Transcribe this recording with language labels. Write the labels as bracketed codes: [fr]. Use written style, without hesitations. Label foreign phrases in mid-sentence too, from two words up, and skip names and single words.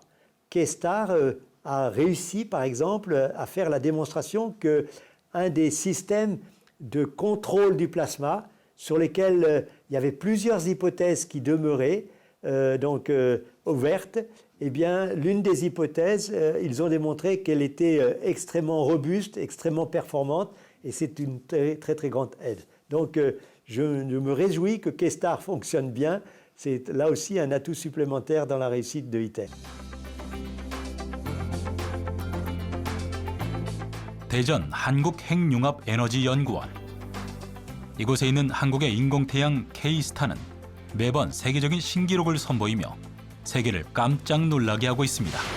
[fr] K-Star a réussi, par exemple, à faire la démonstration qu'un des systèmes de contrôle du plasma, sur lesquels il y avait plusieurs hypothèses qui demeuraient ouvertes, eh bien, l'une des hypothèses, ils ont démontré qu'elle était extrêmement robuste, extrêmement performante, et c'est une très, très, très grande aide. Donc, je me réjouis que K-Star fonctionne bien. C'est là aussi un atout supplémentaire dans la réussite de ITER. [ko] 대전 한국핵융합에너지연구원. 이곳에 있는 한국의 인공태양 K-스타는 매번 세계적인 신기록을 선보이며 세계를 깜짝 놀라게 하고 있습니다.